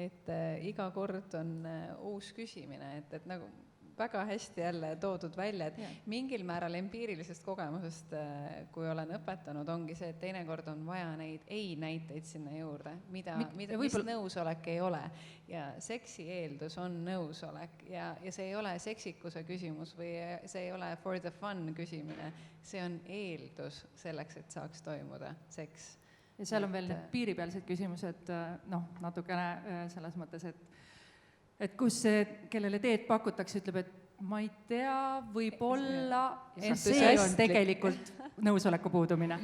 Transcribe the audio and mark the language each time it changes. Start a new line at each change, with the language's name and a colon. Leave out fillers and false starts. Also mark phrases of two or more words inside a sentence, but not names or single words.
Estonian: Et iga kord on uus küsimine, et nagu väga hästi jälle toodud välja, et mingil määral empiirilisest kogemusest, kui olen õpetanud, ongi see, et teinekord on vaja neid ei-näiteid sinna juurde, mis nõusolek ei ole. Ja seksi eeldus on nõusolek ja see ei ole seksikuse küsimus või see ei ole
English: for the fun
Estonian: küsimine, see on eeldus selleks, et saaks toimuda seks. Ja seal on veel need piiripealsed küsimused, natukene selles mõttes, et kus see, kellele teed pakutakse, ütleb, et ma ei tea, võib-olla, see on tegelikult nõusoleku puudumine.